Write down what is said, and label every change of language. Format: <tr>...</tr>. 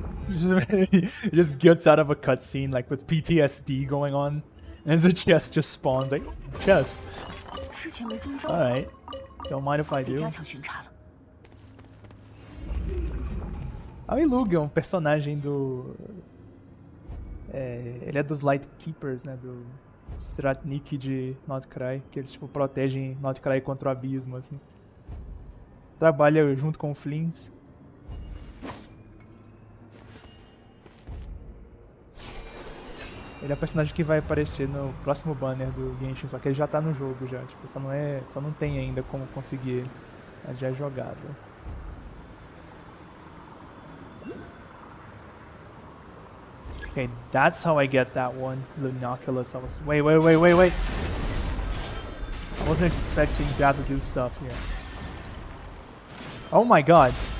<en>He just gets out of a cutscene like with PTSD going on, and the chest just spawns like chest. Alright, don't mind if I do.</en> <pt>O Illuga é um personagem do... ele é dos Lightkeepers, né? Do Stratnik de Nordcry, que eles tipo protegem Nordcry contra o abismo, assim. Trabalha junto com o Flins. Ele é o personagem que vai aparecer no próximo banner do Genshin, só que ele já tá no jogo já, tipo, só não tem ainda como conseguir ele, mas já é jogável.</pt> <en>Okay, that's how I get that one, Lunoculus. Wait. I wasn't expecting to have to do stuff here. Oh my god.</en>